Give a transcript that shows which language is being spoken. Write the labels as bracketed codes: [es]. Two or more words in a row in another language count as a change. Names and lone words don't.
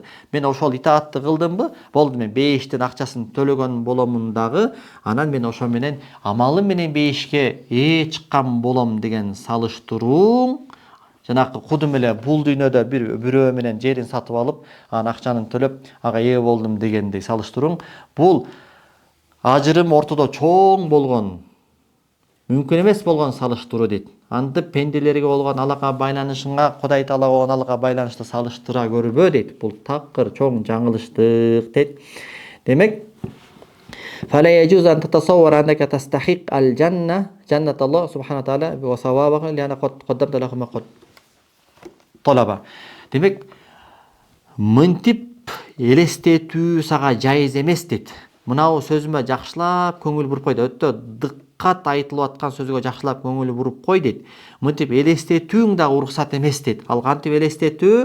[ky] Мен ошол итаатты кылдымбы, болду, мен бейиштин акчасын төлөгөн боломун дагы, анан мен ошо менен амалым менен бейишке чыккан болом деген салыштырууң, жанакы кудум эле бул дүйнөдө бирөө менен жерин сатып алып, анан акчанын төлөп, ага болдум дегендей салыштырууң, бул ажырым ортодо чоң болгон, мүмкүн эмес болгон салыштыруу дейт. Антип пенделерге болгон алака байланышыңа Кудай Таалага болгон алака байланышты салыштыра көрбө дейт. Бул такыр чоң жаңылыштык дейт. Демек, [ar] فلا يجوز أن تتصور أنك تستحق الجنة جنة الله سبحانه وتعالى وثوابه لأن قد قدمت له ما قد طلب. [ky] Демек, мынтип элестетүү сага жайыз эмес дейт. Мынау сөзүмө жакшылап көңүл буруп кой, өтө дыккат айтылып аткан сөзгө жакшылап көңүл буруп кой дейт. Мынтип элестетүүң да уруксат эмес дейт. Ал кантип элестетүү?